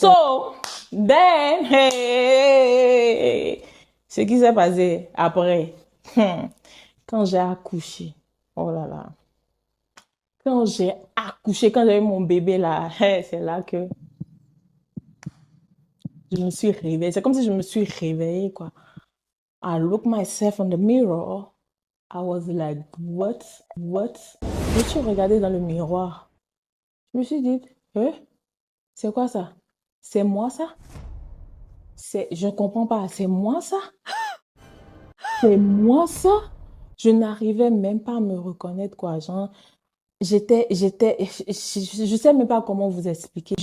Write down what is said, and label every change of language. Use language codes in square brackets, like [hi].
[en] So, then, hey, [fr] ce qui s'est passé après, quand j'ai accouché, oh là là, quand j'ai accouché, quand j'ai eu mon bébé là, c'est là que je me suis réveillée. C'est comme si je me suis réveillée, quoi. [en] I look myself in the mirror. I was like, what? [fr] Je me suis regardée dans le miroir. Je me suis dit, c'est quoi ça? C'est moi ça? Je ne comprends pas, c'est moi ça? C'est moi ça? Je n'arrivais même pas à me reconnaître, quoi. Genre, je sais même pas comment vous expliquer.